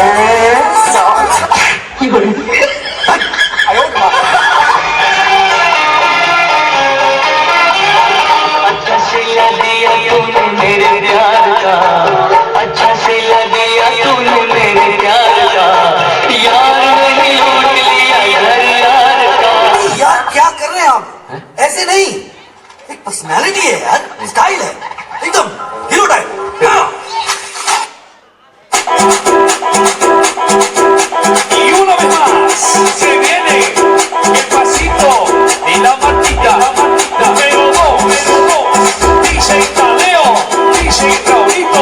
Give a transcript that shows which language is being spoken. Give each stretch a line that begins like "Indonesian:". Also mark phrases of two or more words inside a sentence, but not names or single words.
Hindi: अच्छा सिला दिया तूने मेरे प्यार का अच्छा सिला दिया तूने मेरे प्यार का यार नहीं लूट लिया घर यार का यार क्या कर रहे हैं आप ऐसे नहीं एक पर्सनालिटी है यार स्टाइल है एकदम
English: hero type
Spanish: Y una vez más se viene el pasito de la Martita. Número 2, DJ Tadeo, DJ Raulito.